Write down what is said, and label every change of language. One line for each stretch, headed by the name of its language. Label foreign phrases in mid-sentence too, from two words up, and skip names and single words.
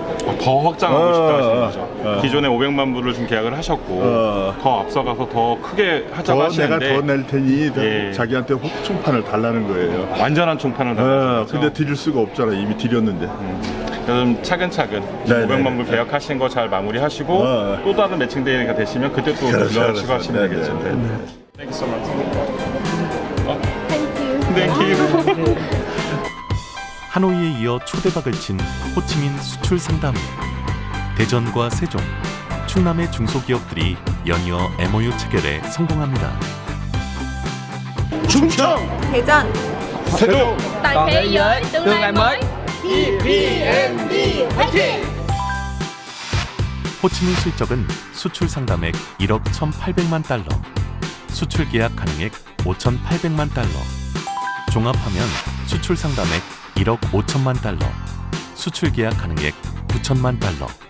Korean: 더 확장하고 싶다 하시는 거죠. 기존에 500만 불을 좀 계약을 하셨고 더 앞서가서 더 크게 하자고 하시는데 내가 더 낼 테니 자기한테 총판을 달라는 거예요. 완전한 총판을 달라는 거죠. 근데 드릴 수가 없잖아. 이미 드렸는데. 그럼 차근차근 500만 불 계약하신 거 잘 마무리하시고 또 다른 매칭데이가 되시면 그때 또 연락을 추가하시면 되겠죠.
English: Thank you so much. Thank you.
Korean: 하노이에 이어 초대박을 친 호치민 수출 상담회. 대전과 세종, 충남의 중소기업들이 연이어 MOU 체결에 성공합니다. 충청, 대전, 세종,
Vietnamese: toàn thế giới tương lai mới.
Korean: EPMD 화이팅! 호치민 실적은 수출 상담액 1억 1,800만 달러, 수출 계약 가능액 5,800만 달러, 종합하면 수출 상담액 1억 5천만 달러, 수출 계약 가능액 9천만 달러.